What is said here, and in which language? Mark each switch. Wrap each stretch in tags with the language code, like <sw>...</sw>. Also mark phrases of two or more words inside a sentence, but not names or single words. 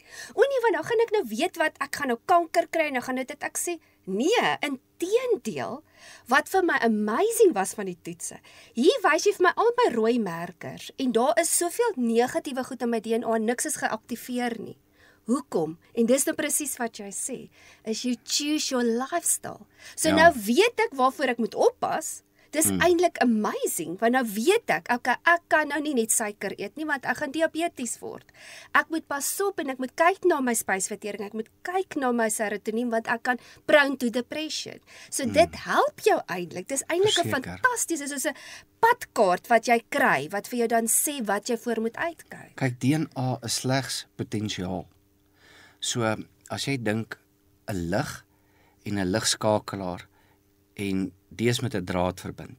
<af>"O nee, want dan gaan ek nou weet wat ek gaan nou kanker kry en dan gaan dit ek sê, "Nee, inteendeel, wat vir my amazing was van die toetse. Hier wys jy vir my al my rooi merkers en daar is soveel negatiewe goed in my DNA, niks is geaktiveer nie." Hoekom? En dis nou presies wat jy sê, is</af> <en>you choose your lifestyle.</en> <af>So nou weet ek waarvoor ek moet oppas. Dis eintlik amazing, want nou weet ek, okay, ek kan nou nie net suiker eet nie, want ek gaan diabetes word. Ek moet pas op en ek moet kyk na my spysvertering, ek moet kyk na my serotonien, want ek kan</af> <en>prone to depression.</en> <af>So dit help jou eintlik. Dis eintlik 'n fantastiese, soos 'n padkaart wat jy kry, wat vir jou dan sê wat jy voor moet uitkyk. Kyk, DNA is slegs potensiaal. So, as jy dink 'n lig en 'n ligskakelaar en die is met 'n draad verbind.</af>